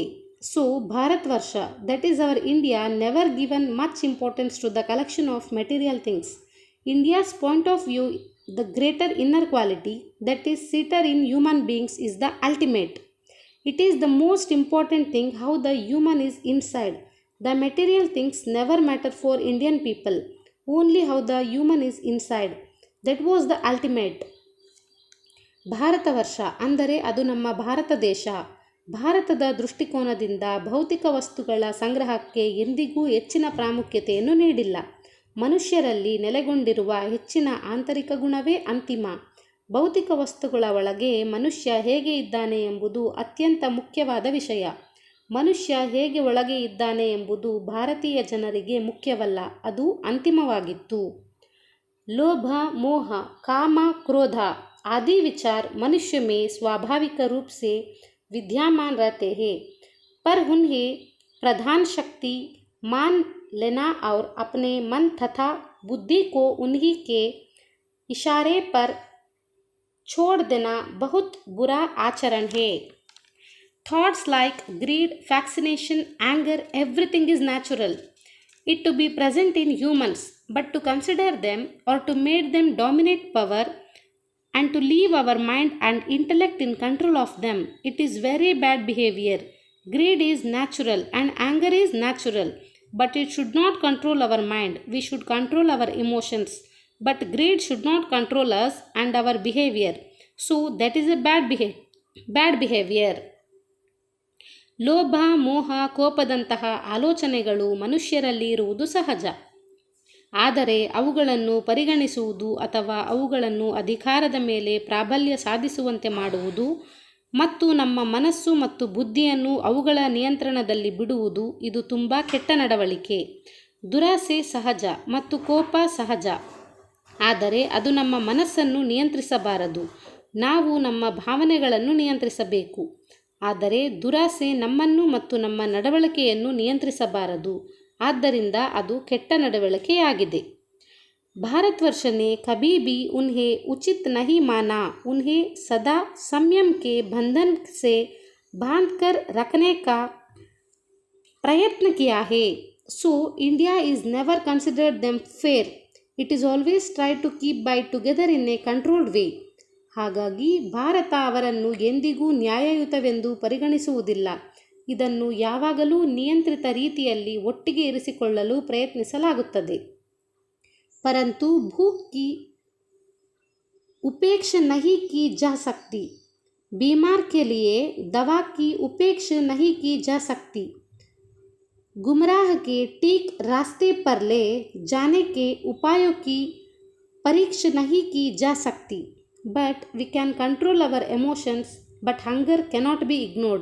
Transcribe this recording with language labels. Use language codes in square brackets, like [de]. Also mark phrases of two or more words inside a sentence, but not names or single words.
[en] So भारतवर्ष, that is our India, never given much importance to the collection of material things. India's point of view, the greater inner quality that is seated in human beings is the ultimate. It is the most important thing how the human is inside. The material things never matter for Indian people, only how the human is inside. That was the ultimate. [kn] ಭಾರತ ವರ್ಷ ಅಂದರೆ ಅದು ನಮ್ಮ ಭಾರತ ದೇಶ. ಭಾರತದ ದೃಷ್ಟಿಕೋನದಿಂದ ಭೌತಿಕ ವಸ್ತುಗಳ ಸಂಗ್ರಹಕ್ಕೆ ಎಂದಿಗೂ ಹೆಚ್ಚಿನ ಪ್ರಾಮುಖ್ಯತೆಯನ್ನು ನೀಡಿಲ್ಲ. ಮನುಷ್ಯರಲ್ಲಿ ನೆಲೆಗೊಂಡಿರುವ ಹೆಚ್ಚಿನ ಆಂತರಿಕ ಗುಣವೇ ಅಂತಿಮ. ಭೌತಿಕ ವಸ್ತುಗಳ ಒಳಗೆ ಮನುಷ್ಯ ಹೇಗೆ ಇದ್ದಾನೆ ಎಂಬುದು ಅತ್ಯಂತ ಮುಖ್ಯವಾದ ವಿಷಯ. ಮನುಷ್ಯ ಹೇಗೆ ಒಳಗೆ ಇದ್ದಾನೆ ಎಂಬುದು ಭಾರತೀಯ ಜನರಿಗೆ ಮುಖ್ಯವಲ್ಲ, ಅದು ಅಂತಿಮವಾಗಿತ್ತು. [hi] लोभ, मोह, काम, क्रोध आदि विचार मनुष्य में स्वाभाविक रूप से विद्यमान रहते हैं, पर उन्हें प्रधान शक्ति मान लेना और अपने मन तथा बुद्धि को उन्हीं के इशारे पर छोड़ देना बहुत बुरा आचरण है. [en] Thoughts like greed, fascination, anger, everything is natural. It to be present in humans, but to consider them or to make them dominate power and to leave our mind and intellect in control of them, it is very bad behavior. Greed is natural and anger is natural, but it should not control our mind. We should control our emotions, but greed should not control us and our behavior. So that is a bad behavior. [kn] ಲೋಭ, ಮೋಹ, ಕೋಪದಂತಹ ಆಲೋಚನೆಗಳು ಮನುಷ್ಯರಲ್ಲಿ ಇರುವುದು ಸಹಜ. ಆದರೆ ಅವುಗಳನ್ನು ಪರಿಗಣಿಸುವುದು ಅಥವಾ ಅವುಗಳನ್ನು ಅಧಿಕಾರದ ಮೇಲೆ ಪ್ರಾಬಲ್ಯ ಸಾಧಿಸುವಂತೆ ಮಾಡುವುದು ಮತ್ತು ನಮ್ಮ ಮನಸ್ಸು ಮತ್ತು ಬುದ್ಧಿಯನ್ನು ಅವುಗಳ ನಿಯಂತ್ರಣದಲ್ಲಿ ಬಿಡುವುದು ಇದು ತುಂಬ ಕೆಟ್ಟ ನಡವಳಿಕೆ. ದುರಾಸೆ ಸಹಜ ಮತ್ತು ಕೋಪ ಸಹಜ, ಆದರೆ ಅದು ನಮ್ಮ ಮನಸ್ಸನ್ನು ನಿಯಂತ್ರಿಸಬಾರದು. ನಾವು ನಮ್ಮ ಭಾವನೆಗಳನ್ನು ನಿಯಂತ್ರಿಸಬೇಕು. ಆದರೆ ದುರಾಸೆ ನಮ್ಮನ್ನು ಮತ್ತು ನಮ್ಮ ನಡವಳಿಕೆಯನ್ನು ನಿಯಂತ್ರಿಸಬಾರದು. ಆದ್ದರಿಂದ ಅದು ಕೆಟ್ಟ ನಡವಳಿಕೆಯಾಗಿದೆ. [hi] भारतवर्ष ने कभी भी उन्हें उचित नहीं माना. उन्हें सदा संयम के बंधन से बांधकर रखने का प्रयत्न किया है. [en] So India is never considered them fair. It is always tried to keep by together in a controlled way. [kn] ಹಾಗಾಗಿ ಭಾರತ ಅವರನ್ನು ಎಂದಿಗೂ ನ್ಯಾಯಯುತವೆಂದು ಪರಿಗಣಿಸುವುದಿಲ್ಲ. ಇದನ್ನು ಯಾವಾಗಲೂ ನಿಯಂತ್ರಿತ ರೀತಿಯಲ್ಲಿ ಒಟ್ಟಿಗೆ ಇರಿಸಿಕೊಳ್ಳಲು ಪ್ರಯತ್ನಿಸಲಾಗುತ್ತದೆ. [hi] परंतु भूख की उपेक्षा नहीं की जा सकती. बीमार के लिए दवा की उपेक्षा नहीं की जा सकती. गुमराह के ठीक रास्ते पर ले जाने के उपायों की परीक्षा नहीं की जा सकती. [en] But we can control our emotions, but hunger cannot be ignored.